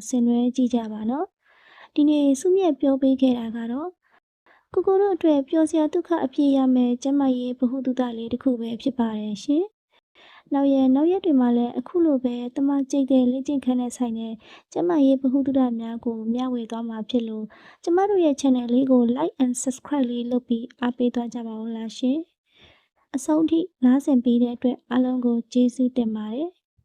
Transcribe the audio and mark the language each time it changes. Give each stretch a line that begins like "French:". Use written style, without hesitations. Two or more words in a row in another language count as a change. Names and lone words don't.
Burmese: ဆင်နွှဲကြည့်ကြပါနော်ဒီနေ့စုမြတ်ပြောပေးခဲ့တာကတော့ကိုတို့အတွက်ပျော်စရာဒုက္ခအပြည့်ရမယ်ကျမရဲ့ဘ ഹു တုတလေးတစ်ခုပဲဖြစ်ပါတယ်ရှင်နောက်ရက်တွေမှာလည်းအခုလိုပဲတမကျိတ်တဲ့လေ့ကျင့်ခန်းနဲ့ဆိုင်တဲ့ကျမရဲ့ဘ ഹു တုတများကိုမျှဝေသွားမှာဖြစ်လို့ကျမတို့ရဲ့ channel လေးကို
English: like and subscribe
Burmese: လေးလုပ်ပြီးအားပေးသွားကြပါဦးလားရှင်အဆုံးထိနားဆင်ပေးတဲ့အတွက်အားလုံးကိုကျေးဇူးတင်ပါတယ်